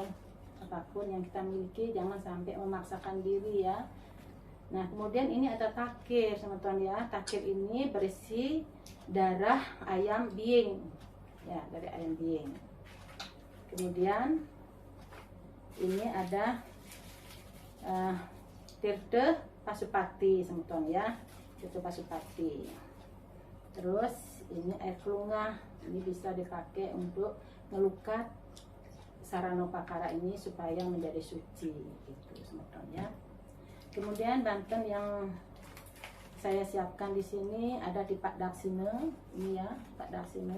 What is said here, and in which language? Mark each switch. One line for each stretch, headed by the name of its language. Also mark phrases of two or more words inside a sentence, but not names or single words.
Indonesian: Apapun yang kita miliki jangan sampai memaksakan diri ya. Nah, kemudian ini ada takir teman-teman ya. Takir ini berisi darah ayam biing ya, dari ayam biing. Kemudian ini ada tirte pasupati teman-teman ya, tirte pasupati. Terus ini air kelungah, ini bisa dipakai untuk ngelukat sarana upakara ini supaya menjadi suci gitu teman-teman ya. Kemudian Banten yang saya siapkan di sini ada di Pak Daksine ini ya, Pak Daksine.